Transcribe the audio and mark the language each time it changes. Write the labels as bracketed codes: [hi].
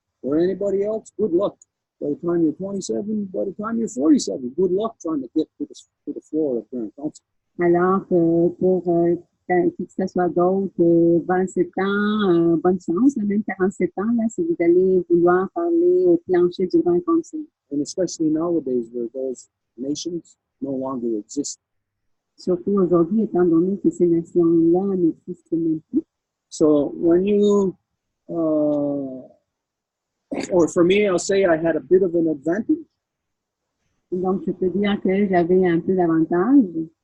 [en] For anybody else, good luck. By the time you're 27, by the time you're 47, good luck trying to get to the floor of Grand Council. [fr] Alors pour qui que ce soit d'autre, 27 ans, bonne chance, même 47 ans, là, si vous allez vouloir parler au plancher du Grand Conseil. [en] And especially nowadays where those nations no longer exist. [fr] Surtout aujourd'hui, étant donné que ces nations-là n'existent même plus. [en] So when you, or for me, I'll say I had a bit of an advantage. [fr] Donc, je peux dire que j'avais un peu d'avantage.